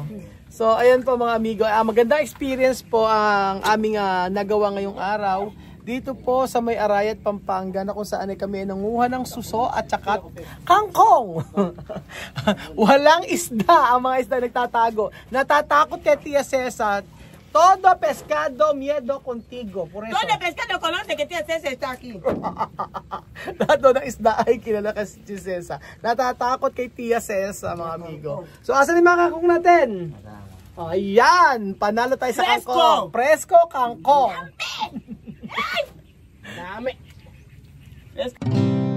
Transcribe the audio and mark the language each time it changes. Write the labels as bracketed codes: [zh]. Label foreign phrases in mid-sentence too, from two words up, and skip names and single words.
[tl] Oh. So ayan po mga amigo. Magandang experience po ang aming nagawa ngayong araw. Dito po sa may Arayat, Pampanga na kung saan ay kami nanguha ng suso at saka kangkong. Walang isda. Ang mga isda nagtatago. Natatakot kay Tia Cesar. [es] Todo pescado, miedo contigo. Por eso. Todo pescado conoce que Tia Cesar está aquí. [tl] Lahat ng isda ay kilala kay Tia Cesar. Natatakot kay Tia Cesar, mga amigo. So, asan yung mga kangkong natin? Ayan, panalo tayo sa kangkong. Presko kangkong. Dami.